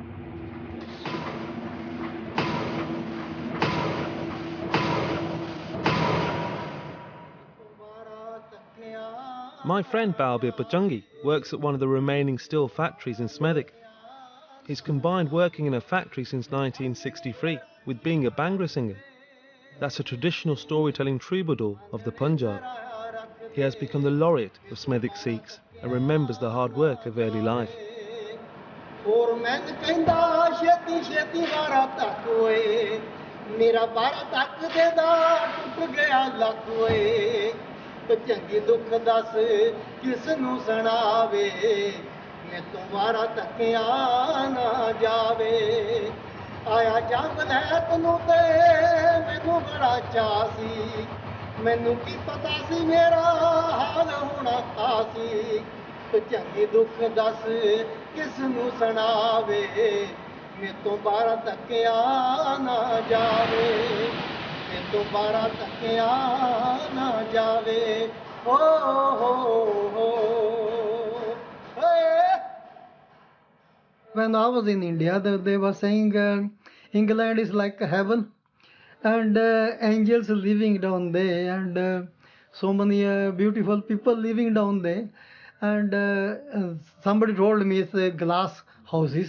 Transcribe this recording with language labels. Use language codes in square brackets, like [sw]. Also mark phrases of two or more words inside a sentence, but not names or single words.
[en] My friend Balbir Pachangi works at one of the remaining steel factories in Smethwick. He's combined working in a factory since 1963 with being a Bhangra singer. That's a traditional storytelling troubadour of the Punjab. He has become the laureate of Smethwick Sikhs and remembers the hard work of early life. [pa] ਚੰਗੀ ਦੁੱਖ ਦੱਸ ਕਿਸ ਨੂੰ ਸੁਣਾਵੇ ਮੈਥੋਂ ਵਾਰਾ ਤੱਕਿਆ ਨਾ ਜਾਵੇ ਆਇਆ ਜੰਗ ਲੈ ਤੈਨੂੰ ਤੇ ਮੈਨੂੰ ਬੜਾ ਚਾਅ ਸੀ ਮੈਨੂੰ ਕੀ ਪਤਾ ਸੀ ਮੇਰਾ ਹਾਲ ਹੋਣਾ ਖਾਸੀ ਚੰਗੀ ਦੁੱਖ ਦੱਸ ਕਿਸ ਨੂੰ ਸੁਣਾਵੇ ਮੈਥੋਂ ਵਾਰਾ ਤੱਕਿਆ ਨਾ ਜਾਵੇ ਦੋਬਾਰਾ ਤੱਕਿਆ ਨਾ ਜਾਵੇ ਹੋ [en] When I was in India, they were saying England is like heaven, and angels living down there, and so many beautiful people living down there. And somebody told me it's glass houses.